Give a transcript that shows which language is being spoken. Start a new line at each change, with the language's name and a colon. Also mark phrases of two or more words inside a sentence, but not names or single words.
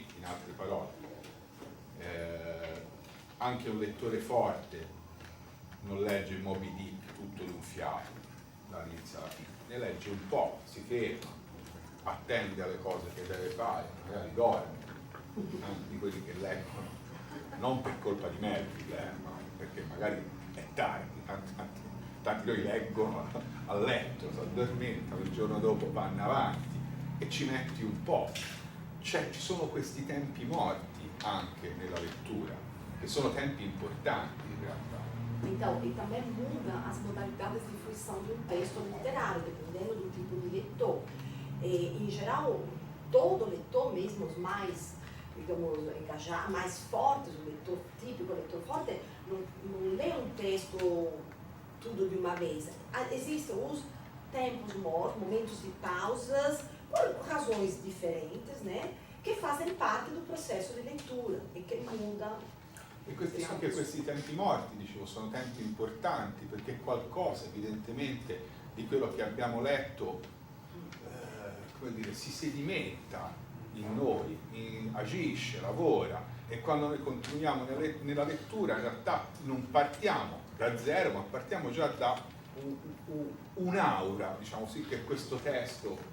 Italian: In altre parole, anche un lettore forte non legge Moby Dick tutto d'un fiato dall'inizio alla fine, ne legge un po', si ferma, attende alle cose che deve fare, magari dorme, anche di quelli che leggono, non per colpa di Melville, ma perché magari è tardi, tanti noi leggono a letto, si addormentano, il giorno dopo vanno avanti e ci metti un po'. Cioè ci sono questi tempi morti anche nella lettura, che sono tempi importanti in realtà.
Portuguese: Então, e também muda as modalidades de fruição de um texto literário, dependendo do tipo de leitor. Em geral, todo leitor, mesmo os mais, digamos, engajados, mais fortes, o leitor típico, o leitor forte, não lê um texto tudo de uma vez. Existem os tempos mortos, momentos de pausas, por razões diferentes, né, che fazem parte do processo
Italian: di lettura e che
Portuguese: mudano.
Italian: E anche questi tempi morti, dicevo, sono tempi importanti perché qualcosa evidentemente di quello che abbiamo letto come dire, si sedimenta in noi, agisce, lavora, e quando noi continuiamo nella lettura in realtà non partiamo da zero, ma partiamo già da un'aura, diciamo così, che questo testo